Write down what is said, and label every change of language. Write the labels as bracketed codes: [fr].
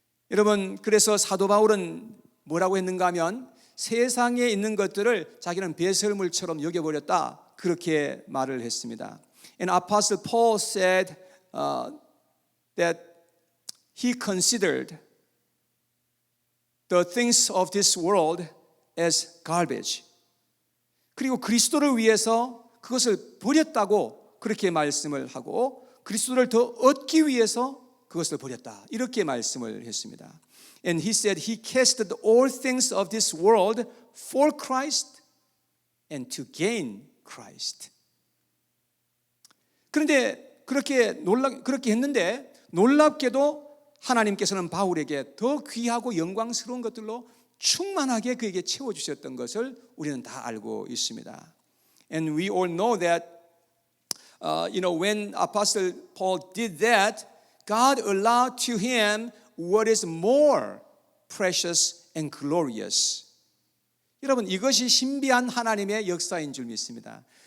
[ko] 여러분, 그래서 사도 바울은 뭐라고 했는가 하면 세상에 있는 것들을 자기는 배설물처럼 여겨버렸다, 그렇게 말을 했습니다. [en] And Apostle Paul said that he considered the things of this world as garbage. [ko] 그리고 그리스도를 위해서 그것을 버렸다고 그렇게 말씀을 하고 그리스도를 더 얻기 위해서 그것을 버렸다, 이렇게 말씀을 했습니다. [en] And he said he casted all things of this world for Christ and to gain Christ. [ko] 그런데 그렇게 했는데 놀랍게도 하나님께서는 바울에게 더 귀하고 영광스러운 것들로 충만하게 그에게 채워주셨던 것을 우리는 다 알고 있습니다. [en] And we all know that when Apostle Paul did that, God allowed to him what is more precious and glorious. [ko] 여러분, 이것이 신비한 하나님의 역사인 줄 믿습니다.